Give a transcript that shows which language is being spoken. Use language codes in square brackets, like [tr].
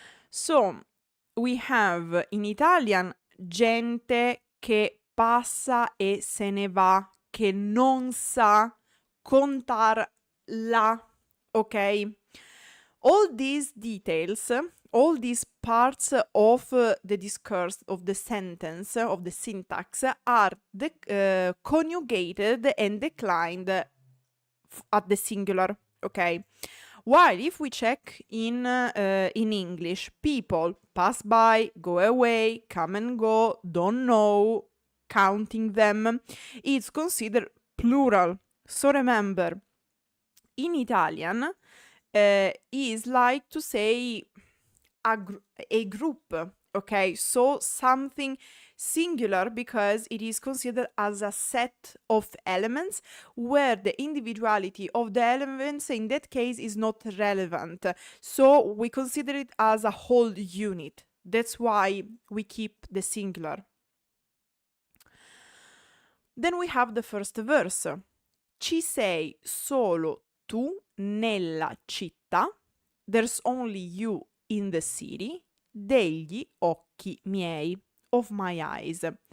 [en] So, we have in Italian [it] gente che passa e se ne va, che non sa contar la, [en] ok? All these details, all these parts of the discourse, of the sentence, of the syntax, are conjugated and declined at the singular, okay? While if we check in English, people pass by, go away, come and go, don't know, counting them, it's considered plural. So remember, in Italian, is like to say a group, okay? So something singular because it is considered as a set of elements where the individuality of the elements in that case is not relevant. So we consider it as a whole unit. That's why we keep the singular. Then we have the first verse. [it] Ci sei solo tu nella città, [en] there's only you in the city, [it] degli occhi miei, [en] of my eyes.